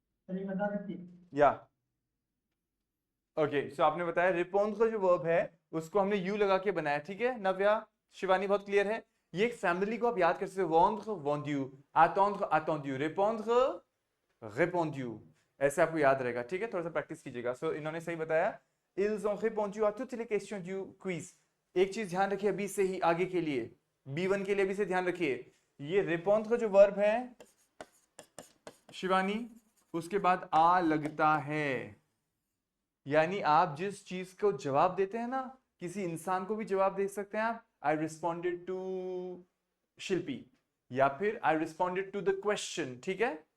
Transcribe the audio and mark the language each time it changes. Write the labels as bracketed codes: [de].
[hi] या ओके, सो आपने बताया répondre का जो वर्ब है उसको हमने यू लगा के बनाया, ठीक है नव्या, शिवानी, बहुत क्लियर है। ये एक फैमिली को आप याद कर सकते हो, [fr] vendre vendu, attendre attendu, répondre répondu, [hi] ऐसे आपको याद रहेगा, ठीक है, थोड़ा सा प्रैक्टिस कीजिएगा। सो इन्होंने सही बताया, [fr] ils ont répondu à toutes les questions du quiz। [hi] एक चीज ध्यान रखिए अभी से ही आगे के लिए, B1 के लिए अभी से ध्यान रखिए, ये répondre का जो वर्ब है शिवानी, उसके बाद आ लगता है, यानी आप जिस चीज को जवाब देते हैं ना, किसी इंसान को भी जवाब दे सकते हैं आप, [en] I responded to Shilpi, [hi] या फिर [en] I responded to the question, [hi] ठीक है।